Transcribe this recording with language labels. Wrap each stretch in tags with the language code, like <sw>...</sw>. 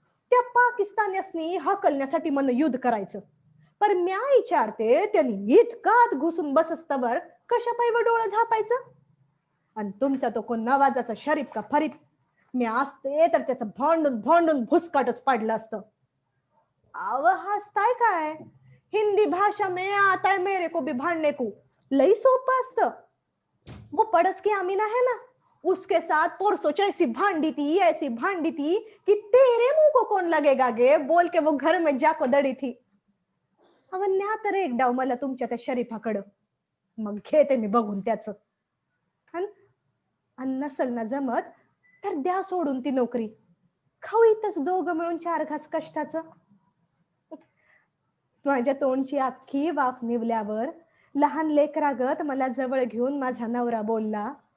<mr>त्या पाकिस्तान्यासनी हकलण्यासाठी मन युद्ध करायचं, पर म्या विचारते त्यांनी इतकात घुसून बसस्तवर कशा पायवर डोळं झापायचं. आणि तुमचा तो कोण नवाजाचा शरीफ का फरीद, मी असते तर त्याचं भांडून भांडून भुसकाटच पाडलं असतं. आव हसताय काय,</mr> <hi>हिंदी भाषा में आता है मेरे को भी भांडने को,</hi> <mr>लई सोपं असतं.</mr> <hi>वो पड़स की अमीना है ना, उसके साथ परसों ऐसी भांडी थी कि तेरे मुंह को कौन लगेगा गे, बोल के वो घर में जाको दड़ी थी.</hi> <mr>अव न्या तर एक डाव मला तुमच्या त्या शरीफाकडं, मग घेते मी बघून त्याचं. आणि नसल ना जमत तर द्या सोडून ती नोकरी, खाऊ इथंच दोघं मिळून 4 घास कष्टाचं. माझ्या तोंडची अख्खी वाफ निवल्यावर लहान लेकरागत मला जवळ घेऊन माझा नवरा बोलला.</mr>